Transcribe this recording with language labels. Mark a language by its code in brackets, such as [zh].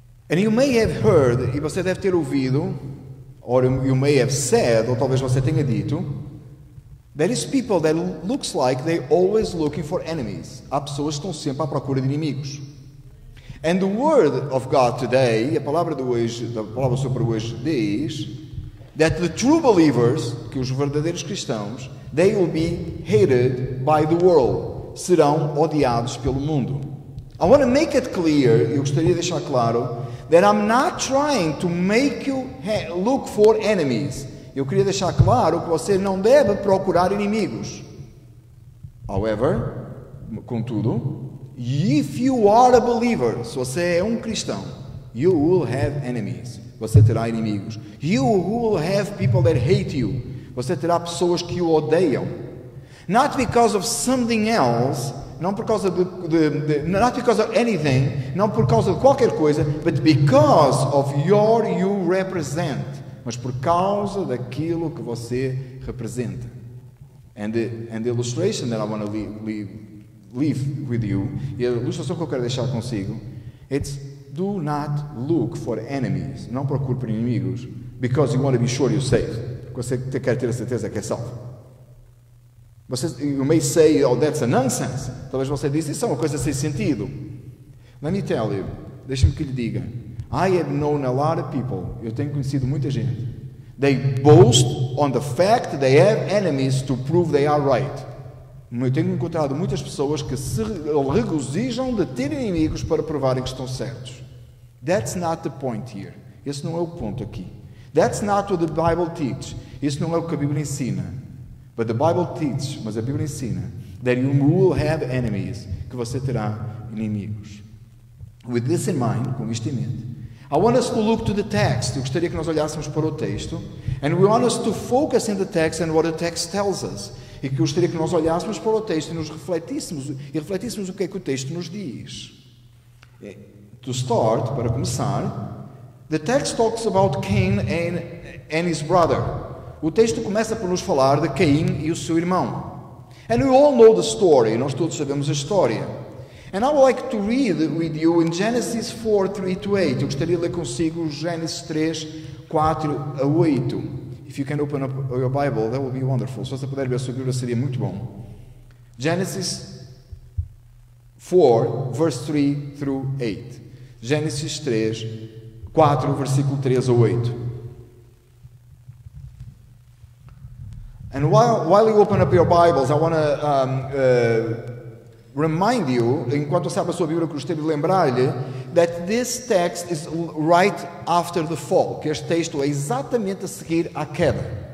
[en] And you may have heard, [pt] e você deve ter ouvido, [en] or you may have said, [pt] ou talvez você tenha dito, [en] there is people that looks like they're always looking for enemies. [pt] Há pessoas que estão sempre à procura de inimigos. [en] And the word of God today, [pt] a palavra do Senhor para hoje diz [en] that the true believers, [pt] que os verdadeiros cristãos, [en] they will be hated by the world. [pt] Serão odiados pelo mundo. [en] I want to make it clear, [pt] eu gostaria de deixar claro, [en] that I'm not trying to make you look for enemies. [pt] Eu queria deixar claro que você não deve procurar inimigos. [en] However, [pt] contudo, [en] if you are a believer, [pt] se você é um cristão, [en] you will have enemies. [pt] Você terá inimigos. [en] You will have people that hate you. [pt] Você terá pessoas que o odeiam. [en] Not because of something else, [pt] não por causa [en] not because of anything, [pt] não por causa de qualquer coisa, [en] but because of you represent. [pt] Mas por causa daquilo que você representa. [en] And the illustration that I want to leave with you, [pt] e a ilustração que eu quero deixar consigo, [en] it's do not look for enemies. [pt] Não procure por inimigos, [en] because you want to be sure you're safe. [pt] Você quer ter a certeza que é salvo. [en] You may say, oh, that's a nonsense. [pt] Talvez você diz, isso é uma coisa sem sentido. [en] Let me tell you, [pt] deixe-me que lhe diga. [en] I have known a lot of people, [pt] eu tenho conhecido muita gente. [en] They boast on the fact that they have enemies to prove they are right. [pt] Eu tenho encontrado muitas pessoas que se regozijam de ter inimigos para provarem que estão certos. [en] That's not the point here. [pt] Esse não é o ponto aqui. [en] That's not what the Bible teaches. [pt] Isso não é o que a Bíblia ensina. [en] But the Bible teaches, [pt] mas a Bíblia ensina, [en] that you will have enemies, [pt] que você terá inimigos. [en] With this in mind, [pt] com isto em mente, [en] I want us to look to the text. [pt] Eu gostaria que nós olhássemos para o texto. [en] And we want us to focus in the text and what the text tells us. [pt] E que eu gostaria que nós olhássemos para o texto e nos refletíssemos o que é que o texto nos diz. [en] To start, [pt] para começar, [en] the text talks about Cain and his brother. [pt] O texto começa por nos falar de Caim e o seu irmão. [en] And we all know the story. [pt] Nós todos sabemos a história. [en] And I would like to read with you in Genesis 4:3-8. [pt] Eu gostaria de ler consigo Gênesis 3, 4 a 8. [en] If you can open up your Bible, that would be wonderful. [pt] Se você puder ver a sua Bíblia, seria muito bom. [en] Genesis 4, verse 3-8. [pt] Gênesis 3, 4, versículo 3 a 8. [en] And while you open up your Bibles, I want to remind you, [pt] enquanto sabe a sua Bíblia, que gostaria de lembrar-lhe [en] that this text is right after the fall, [pt] que este texto é exatamente a seguir à queda.